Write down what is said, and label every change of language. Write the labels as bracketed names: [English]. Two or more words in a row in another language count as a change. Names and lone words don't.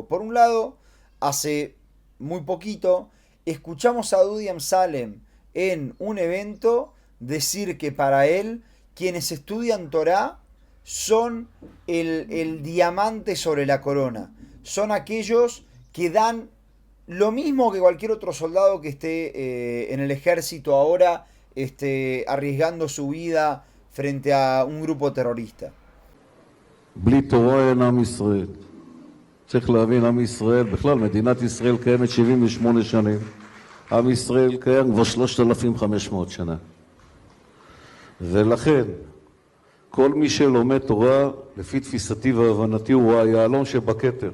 [Spanish] Por un lado, hace muy poquito, escuchamos a Dudi Amsalem en un evento decir que para él, quienes estudian Torah son el diamante sobre la corona. Son aquellos que dan lo mismo que cualquier otro soldado que esté en el ejército ahora, arriesgando su vida frente a un grupo terrorista. [Hebrew] בלי תורה אין עם ישראל. צריך להבין, עם ישראל, בכלל מדינת ישראל קיימת 78 שנים. עם ישראל קיים כבר 3,500 שנה. ולכן, כל מי שלומד תורה, לפי תפיסתי והבנתי, הוא היעלון שבכתר.